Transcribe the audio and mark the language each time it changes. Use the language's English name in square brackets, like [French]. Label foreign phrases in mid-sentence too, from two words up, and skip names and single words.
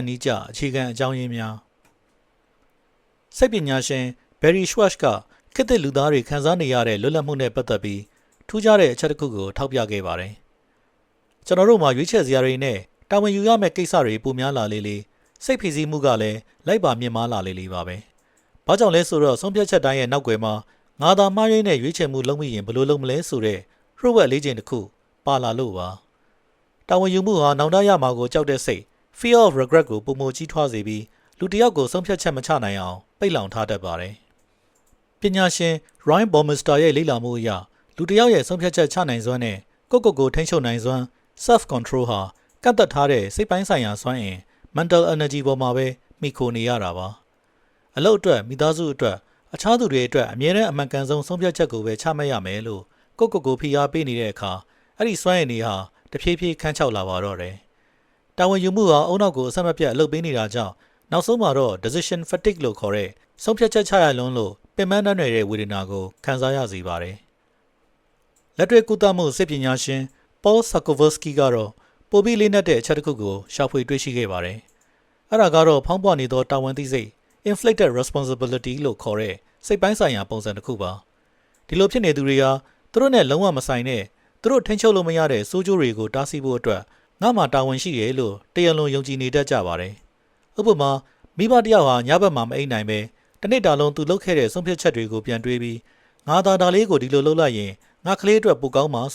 [Burmese] နည်းကျအခြေခံအကြောင်းရင်းများစိတ်ပညာရှင်ဘယ်ရီရှ်ဝက်ကခေတ်သစ်လူသားတွေခံစားနေရတဲ့လွတ်လပ်မှုနဲ့ပတ်သက်ပြီးထူးခြားတဲ့အချက်တစ်ခုကိုထောက်ပြခဲ့ပါတယ်ကျွန်တော်တို့မှာရွေးချယ်စရာတွေနဲ့တာဝန်ယူရမယ့်ကိစ္စတွေပိုများ လာလေစိတ်ဖိစီးမှုကလည်းလိုက်ပါမြင့်မားလာလေပါပဲဘာကြောင့်လဲဆိုတော့ဆုံးဖြတ်ချက်တိုင်းရဲ့နောက်ွယ်မှာငါသာမှားယွင်းတဲ့ရွေးချယ်မှုလုပ်မိရင်ဘယ်လိုလုပ်မလဲဆိုတဲ့ရူဝက်လေးချိန်တစ်ခု ပါလာလို့ပါတာဝန်ယူမှုဟာနောင်တရမှာကိုကြောက်တဲ့စိတ် [English] fear of regret [Burmese] ကိုပုံမကြီးထွားစေပြီးလူတစ်ယောက်ကိုဆုံးဖြတ် ချက်မချနိုင်အောင်ပိတ်လောင်ထားတတ်ပါတယ်ပညာရှင် Ryan Baumeister ရဲ့လေ့လာမှုအရလူတစ်ယောက်ရဲ့ဆုံးဖြတ်ချက်ချနိုင်စွမ်းနဲ့ကိုထိန်းချုပ်နိုင်စွမ်း [English] self control [Burmese] ဟာကန့်သတ်ထားတဲ့စိတ်ပိုင်းဆိုင်ရာစွမ်းအင် [English] mental energy [Burmese] ပေါ်မှာပဲမိခိုနေရတာပါအလုပ်အတွက်မိသားစုအတွက်အခြားသူတွေအတွက်အမြဲတမ်းအမှန်ကန်ဆုံးဆုံးဖြတ်ချက်ကိုပဲချမှတ်ရမယ်လို့ကိုဖိအားပေးနေတဲ့အခါအဲ့ဒီစွမ်းအင်တွေဟာတဖြည်းဖြည်းခန်းချောက်လာပါတော့တယ်တာဝန်ယူမှုဟာအုံနောက်ကိုအဆက်မပြတ်အလုပ်ပေးနေတာကြောင့် နောက်ဆုံးမှာတော့ [English] decision fatigue [Burmese] လို့ခေါ်တဲ့ဆုံးဖြတ်ချက်ချရလွန်းလို့ပင်ပန်းတဲ့ဝေဒနာကိုခံစားရစေပါတယ်။လက်တွေ့ကုသမှုစိတ်ပညာရှင် Paul Sakovsky ကတော့ပိုပြီးလေးနက်တဲ့အချက်တစ်ခုကိုရှာဖွေတွေ့ရှိခဲ့ပါတယ်။အဲ့ဒါကတော့ဖောင်းပွနေသောတာဝန်သိစိတ် [English] inflicted responsibility [Burmese] လို့ ခေါ်တဲ့စိတ်ပိုင်းဆိုင်ရာပုံစံတစ်ခုပါ။ဒီလိုဖြစ်နေသူတွေဟာသူတို့နဲ့လုံးဝမဆိုင်တဲ့သူတို့ထိန်းချုပ်လို့မရတဲ့စိုးကျိုးတွေကိုတားဆီးဖို့အတွက်ငါမှတာဝန်ရှိတယ်လို့တရားလုံးယုံကြည်နေတတ်ကြပါတယ်။ဥပမာ မိဘတယောက်ဟာညဘက်မှာမအိပ်နိုင်ပဲတနေ့တာလုံးသူလုပ်ခဲ့တဲ့ဆုံးဖြတ်ချက်တွေကိုပြန်တွေးပြီးငါဒါလေးကိုဒီလိုလုပ်လိုက်ရင်ငါကလေးအတွက်ပိုကောင်းမှာ